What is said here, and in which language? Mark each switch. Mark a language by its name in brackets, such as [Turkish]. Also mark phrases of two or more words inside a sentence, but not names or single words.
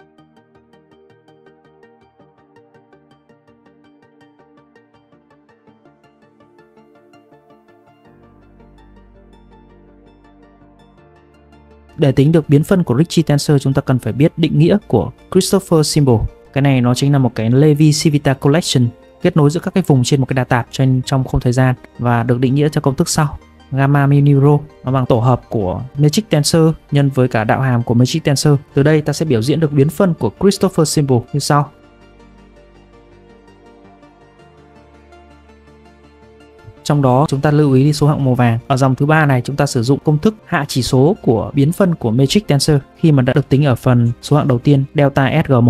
[Vietnamese] Để tính được biến phân của [English] Ricci tensor, [Vietnamese] chúng ta cần phải biết định nghĩa của [English] Christopher symbol. [Vietnamese] Cái này nó chính là một cái [English] Levi-Civita collection [Vietnamese] kết nối giữa các cái vùng trên một cái đa tạp trong không thời gian và được định nghĩa theo công thức sau. Gamma mu nu rho nó bằng tổ hợp của [English] matrix tensor [Vietnamese] nhân với cả đạo hàm của [English] matrix tensor. [Vietnamese] Từ đây ta sẽ biểu diễn được biến phân của [English] Christopher symbol [Vietnamese] như sau. Trong đó chúng ta lưu ý số hạng màu vàng. Ở dòng thứ ba này chúng ta sử dụng công thức hạ chỉ số của biến phân của [English] Matrix Tensor [Vietnamese] khi mà đã được tính ở phần số hạng đầu tiên delta SG1.